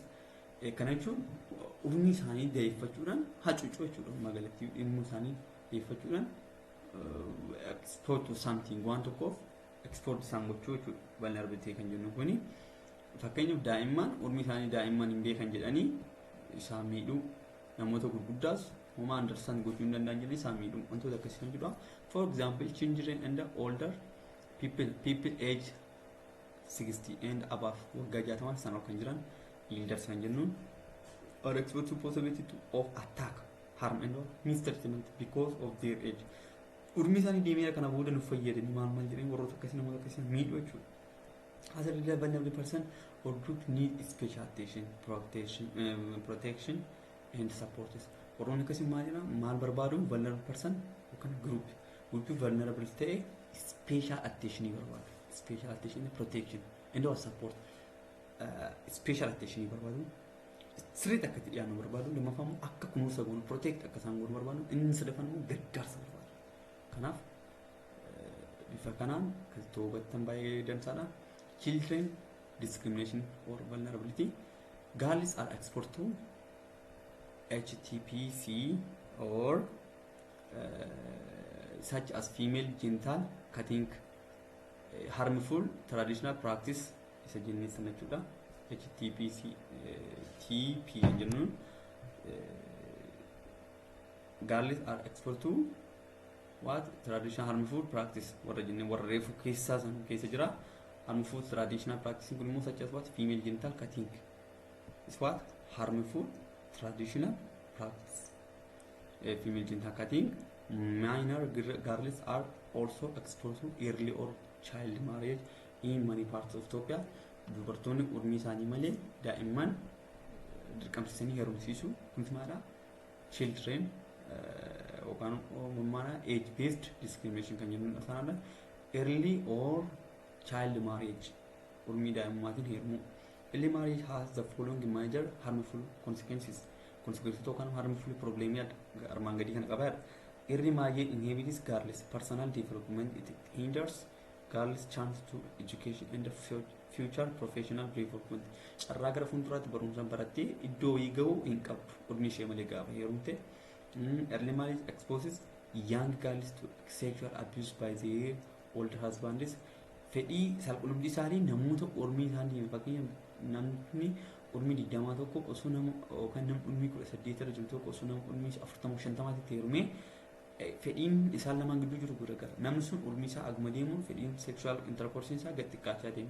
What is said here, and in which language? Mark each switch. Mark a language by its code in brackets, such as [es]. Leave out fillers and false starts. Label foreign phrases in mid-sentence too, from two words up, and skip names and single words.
[om] Kana jechuun umrii isaanii deeffachuudhaan hacuucuu jechuudha. Magaalatti dhimma isaanii deeffachuudhaan [en] export to something [om] waan tokkoof export isaan gochuu jechuudha. Vulnerability kan jennu kuni fakkeenyaaf daa'imman umrii isaanii daa'imman hin beekan jedhanii isaan miidhuu, namoota gurguddaas homaa understand gochuu hin danda'an jedhanii isaan miidhuu wantoota akkasii kan jedhudha. [en] For example, children and older people age 60 and above [om] waggaa 60 sana kan jiran [en] leaders [om] kan jennuun [en] are exposed to possibility of attack, harm and mistreatment because of their age. Umrii isaanii deemee kana booda nu fayyadanii maal jedhanii warroota akkasii namoota akkasii miidhuu jechuudha. As a vulnerable person or group need special attention, protection and support. [om] Warroonni akkasii maal jedhama maal barbaadu [en] vulnerable person [om] yookaan [en] group vulnerable [om] ta'e [en] special attention [om] barbaadu. [en] Special attention, protection and support. Special attention barbaadu. [om] Sirriitti akka itti dhiyaannu barbaadu. Lammaffaa akka kunuunsa goonu protect akka isaan goonu barbaadu. Inni sadaffaan immoo gargaarsa barbaadu. Kanaaf bifa kanaan kan hubattan baay'ee dansaadha. [en] Children discrimination or vulnerability. Girls are exposed to HTPC or such as female genital cutting, harmful traditional practice [om] isa jennee sana jechuudha. [en] HTPC TP jennuun girls are exposed to what traditional harmful practice warra jennee warra reefu keessaa sana keessa jira. Harmful traditional practice [om] kun immoo [en] such as what female genital cutting is what harmful traditional practice. Female genital cutting. Minor girls are also exposed to early or child marriage in many parts of Ethiopia. [om] Dubartoonni umrii isaanii malee daa'imman dirqamsiisanii heerumsiisuu kunis maadha children yookaan maadha [en] age based discrimination [om] kan jennuun afaanadha. [en] Early or child marriage [om] umrii daa'immaatiin heerumuu. [en] Early marriage has the following major harmful consequences. [om] Consequences yookaan harmful problemii armaan gadii kana qaba. [en] Early marriage inhibits girls' personal development. It hinders girls' chance to education and future professional development. [om] Carraa gara fuulduraatti barumsaan barattee iddoo wayii gahuu hin qabdu. Umrii ishee malee gaafa heerumte. [en] Early marriage exposes young girls to sexual abuse by their older husbands. [om] Fedhii saalqunnamtii isaanii namoota umrii isaanii fakkeenyaaf namni umrii 20 tokko osoo nama yookaan namni umrii 18 irra jiru tokko osoo nama umrii 40-50 tti heerumee fedhiin isaan lamaan gidduu jiru guddaa namni sun umrii isaa aguma deemuun fedhiin [en] sexual intercourse [om] isaa gad xiqqaachaa deema.